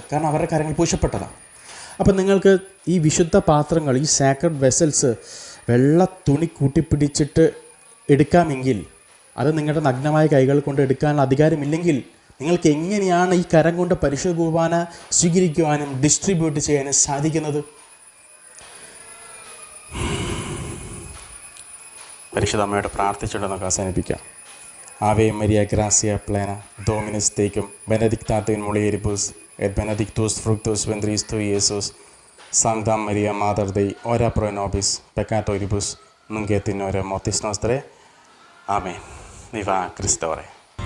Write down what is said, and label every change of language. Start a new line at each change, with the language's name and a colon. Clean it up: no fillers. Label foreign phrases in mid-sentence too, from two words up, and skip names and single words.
Malayalam: കാരണം അവരുടെ കാര്യങ്ങൾ പൂശപ്പെട്ടതാണ്. അപ്പം നിങ്ങൾക്ക് ഈ വിശുദ്ധ പാത്രങ്ങൾ, ഈ
English: sacred vessels
Malayalam: വെള്ള തുണി കൂട്ടിപ്പിടിച്ചിട്ട് എടുക്കാമെങ്കിൽ, അത് നിങ്ങളുടെ നഗ്നമായ കൈകൾ കൊണ്ട് എടുക്കാനുള്ള അധികാരമില്ലെങ്കിൽ നിങ്ങൾക്ക് എങ്ങനെയാണ് ഈ കരം കൊണ്ട് പരിശുദ്ധ കുർബാന സ്വീകരിക്കുവാനും ഡിസ്ട്രിബ്യൂട്ട് ചെയ്യാനും സാധിക്കുന്നത്? പരിശുദ്ധ അമ്മയോട് പ്രാർത്ഥിച്ചുകൊണ്ട് നമുക്ക് അവസാനിപ്പിക്കാം.
Latin: Ave Maria gratia plena Dominus tecum benedicta tu in mulieribus et benedictus fructus ventris tui, Iesus, Sancta Maria Mater Dei, ora pro nobis peccatoribus, nunc et in hora mortis nostrae. Amen.
Spanish: Viva Christore.